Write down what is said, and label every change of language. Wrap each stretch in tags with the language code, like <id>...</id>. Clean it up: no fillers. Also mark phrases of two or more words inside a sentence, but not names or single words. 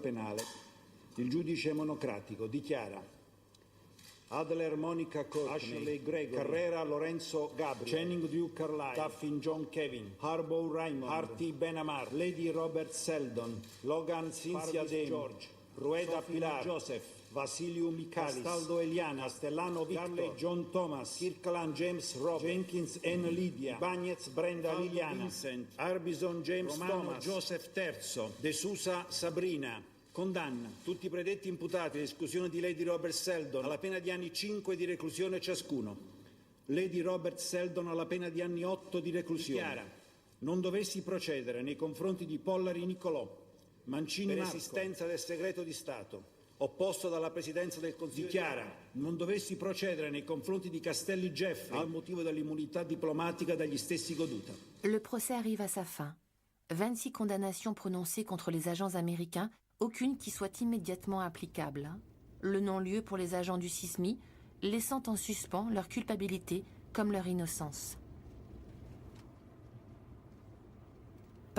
<it>penale, il giudice monocratico dichiara Adler Monica Courtney, Ashley Gregory, Carrera Lorenzo Gabriel, Channing Duke Carlyle, Taffin John Kevin, Harbaugh Raymond, Harty Ben Amar, Lady Robert Seldon, Logan Cynthia Dame, George, Rueda Pilar, Joseph, Vasiliu Michalis, Castaldo Eliana, Castellano Victor, Carley John Thomas, Kirkland James Robert, Jenkins N. Lydia, Bagnez Brenda Liliana, Vincent, Arbison James Romano Thomas, Joseph Terzo, De Sousa Sabrina. Condanna tutti i predetti imputati all'esclusione di Lady Robert Seldon alla pena di anni 5 di reclusione ciascuno. Lady Robert Seldon alla pena di anni 8 di reclusione. Dichiara: non dovessi procedere nei confronti di Pollari Nicolò, Mancini per esistenza del segreto di Stato, opposto dalla Presidenza del Consiglio. Dichiara: non dovessi procedere nei confronti di Castelli Jeffrey al motivo dell'immunità diplomatica dagli stessi goduta.</it> <fr>Le procès arrive à sa fin. 26 condamnations prononcées contre les agents américains, aucune qui soit immédiatement applicable. Le non-lieu pour les agents du SISMI, laissant en suspens leur culpabilité comme leur innocence.</fr>